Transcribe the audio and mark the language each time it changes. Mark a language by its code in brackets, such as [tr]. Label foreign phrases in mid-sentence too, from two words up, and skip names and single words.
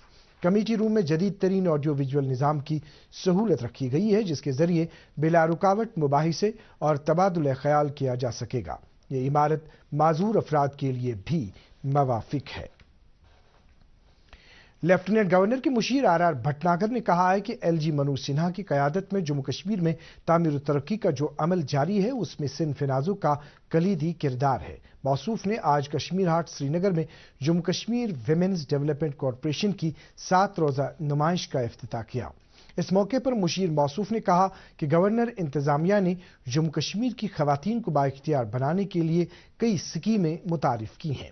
[ur] کمیٹی روم میں جدید ترین [en] audio visual [ur] نظام کی سہولت رکھی گئی ہے، جس کے ذریعے بلا رکاوٹ مباحثے اور تبادلہ خیال کیا جا سکے گا۔ یہ عمارت معذور افراد کے لیے بھی موافق ہے۔ لیفٹیننٹ گورنر کے مشیر آر بھٹناگر نے کہا ہے کہ ایل جی منوج سنہا کی قیادت میں جموں کشمیر میں تعمیر و ترقی کا جو عمل جاری ہے، اس میں صنف نازوں کا کلیدی کردار ہے۔ موصوف نے آج کشمیر ہاٹ سری نگر میں جموں کشمیر ویمنز ڈیولپمنٹ کارپوریشن کی 7 روزہ نمائش کا افتتاح کیا۔ اس موقع پر مشیر موصوف نے کہا کہ گورنر انتظامیہ نے جموں کشمیر کی خواتین کو بااختیار بنانے کے لیے کئی اسکیمیں متعارف کی ہیں۔